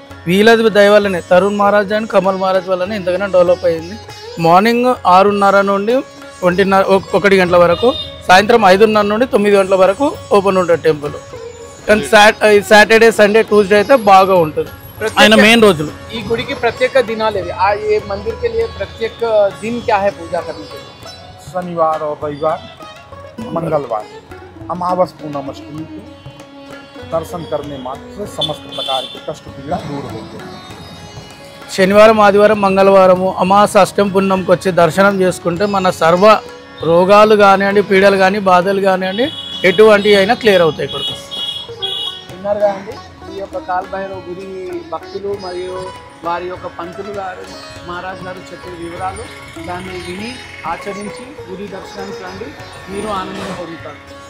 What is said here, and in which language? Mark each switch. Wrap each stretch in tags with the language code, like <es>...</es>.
<te>వీళ్ళది దయవల్లనే తరుణ్ మహారాజ్ అండ్ కమల్ మహారాజ్ వల్లనే ఎంతగానో డెవలప్ అయింది. మార్నింగ్ 6:30 నుండి 1 గంటల వరకు, సాయంత్రం 5:30 నుండి 9 గంటల వరకు ఓపెన్ ఉంటుంది టెంపుల్. కానీ సాటర్డే సండే ట్యూస్డే అయితే బాగా ఉంటుంది ఆయన మెయిన్ రోజులు. ఈ గుడికి ప్రత్యేక దినాలు ఏవి?</te> <hi>ये मंदिर के लिए प्रत्येक दिन क्या है पूजा करने के लिए? शनिवार और रविवार, मंगलवार, अमावस पूनम अष्टमी को दर्शन करने मात्र से समस्त प्रकार के कष्ट पीड़ा दूर होते हैं।</hi> <te>శనివారం, ఆదివారం, మంగళవారము, అమాస, అష్టమి, పున్నంకి వచ్చి దర్శనం చేసుకుంటే మన సర్వ రోగాలు కానివ్వండి, పీడలు కానీ, బాధలు కానివ్వండి, ఎటువంటివి అయినా క్లియర్ అవుతాయి. ఇక్కడికి విన్నారుగా అండి, ఈ యొక్క కాల్ భైరవ్ గుడి భక్తులు మరియు వారి యొక్క పంతులు గారు మహారాజ్ గారు చెప్పే వివరాలు, దాన్ని విని ఆచరించి గుడి దర్శనానికి రండి, మీరు ఆనందం పొందుతారు.</te>